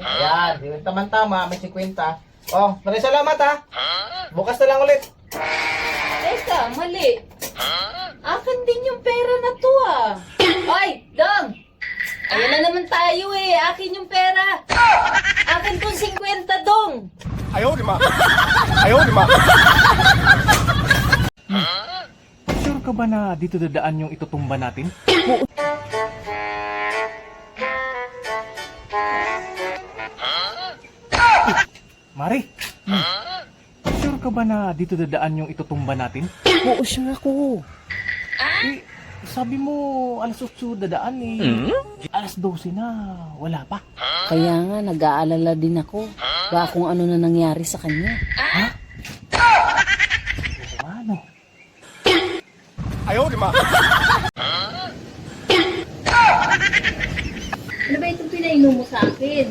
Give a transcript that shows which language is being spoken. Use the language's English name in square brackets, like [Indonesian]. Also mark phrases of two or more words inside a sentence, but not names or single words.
[Filipino] Ayan, yung tama-tama, may 50. Oh, maraming salamat ha. Bukas na lang ulit. Teka, mali. Akin din yung pera na to ah. Hoy, Dong! Ayun na naman tayo eh. Akin yung pera. Akin tong 50, Dong. [Chinese] 哎呦我的妈！哎呦我的妈！ [Filipino] Sure ka ba na dito dadaan yung itutumba natin? Mari! Sure ka ba na dito dadaan yung itutumba natin? Oo, sure ako. Eh, sabi mo alas 8 dadaan eh. Alas 12 na, wala pa. Kaya nga, nag-aalala din ako. Baka kung ano na nangyari sa kanya. Ano? [Chinese] 哎呦我的妈！ [Filipino] Ano ba itong pinainom mo sa akin?